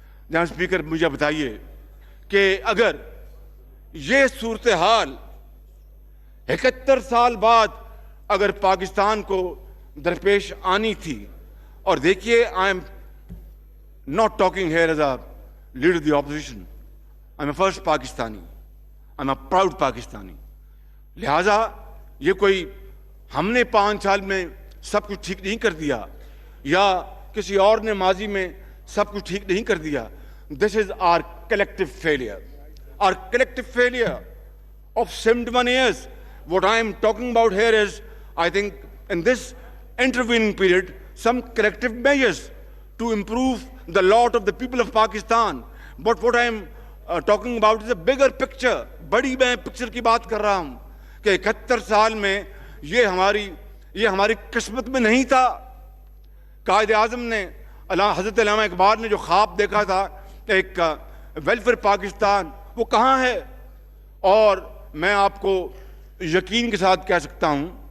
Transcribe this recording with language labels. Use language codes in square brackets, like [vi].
[ur] جہاں اسپیکر مجھے بتائیے کہ اگر یہ صورتحال 71 سال بعد اگر پاکستان کو درپیش آنی تھی، اور دیکھیے [en] I am not talking here as a leader of the opposition. I'm a first Pakistani. I'm a proud Pakistani. [ur] لہٰذا یہ کوئی ہم نے 5 سال میں سب کچھ ٹھیک نہیں کر دیا یا کسی اور نے ماضی میں سب کچھ ٹھیک نہیں کر دیا. [en] This is our collective failure. Our collective failure of 71 years. What I am talking about here is, I think, in this intervening period, some collective measures to improve the lot of the people of Pakistan. But what I am talking about is a bigger picture. [ur] بڑی میں picture کی بات کر رہا ہوں کہ 71 سال میں یہ ہماری قسمت میں نہیں تھا. قائد اعظم نے، حضرت علامہ اقبال نے جو خواب دیکھا تھا ایک ویلفیئر پاکستان، وہ کہاں ہے؟ اور میں آپ کو یقین کے ساتھ کہہ سکتا ہوں